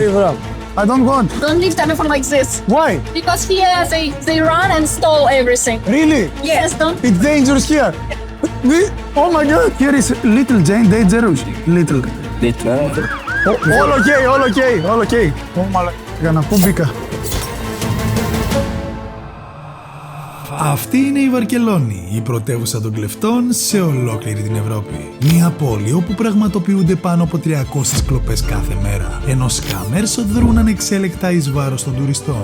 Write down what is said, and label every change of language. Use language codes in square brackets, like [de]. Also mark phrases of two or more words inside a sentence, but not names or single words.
[en] Where are you from? I don't want. Don't leave telephone like this. Why? Because here they run and stole everything. Really? Yes, don't. It's dangerous here. Oh my God. Here is little Jane dangerous. Little. All okay, all okay, all okay. [el] Για να πω μπήκα. Αυτή είναι η Βαρκελόνη, η πρωτεύουσα των κλεφτών σε ολόκληρη την Ευρώπη. Μια πόλη όπου πραγματοποιούνται πάνω από 300 κλοπές κάθε μέρα, ενώ σκάμερς δρούν ανεξέλεκτα εις βάρος των τουριστών.